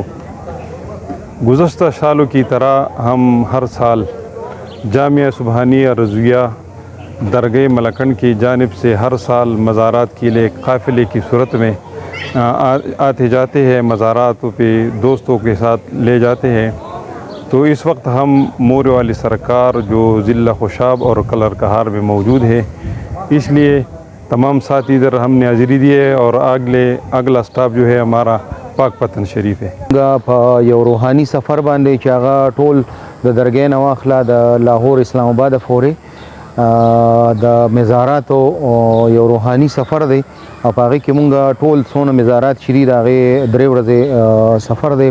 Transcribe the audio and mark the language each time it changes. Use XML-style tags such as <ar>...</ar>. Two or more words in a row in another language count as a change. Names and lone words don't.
<ur>گزشتہ سالوں کی طرح ہم ہر سال جامعہ سبحانیہ رضویہ درگاہ ملکنڈ کی جانب سے ہر سال مزارات کے لیے قافلے کی صورت میں آتے جاتے ہیں، مزاراتوں پہ دوستوں کے ساتھ لے جاتے ہیں. تو اس وقت ہم مورے والی سرکار جو ضلع خوشاب اور کلر کہار میں موجود ہے، اس لیے تمام ساتھی ادھر ہم نے حاضری دی ہے اور اگلا سٹاپ جو ہے ہمارا پاک پتن شریف ہے.</ur> <ps>په یو روحاني سفر باندې چې هغه ټول د درګاه نه واخله د لاهور اسلام آباد پورې د مزاراتو یو روحاني سفر دی او په هغې کې مونږ ټول څونه مزارات چې دي د هغې 3 ورځې سفر دی.</ps>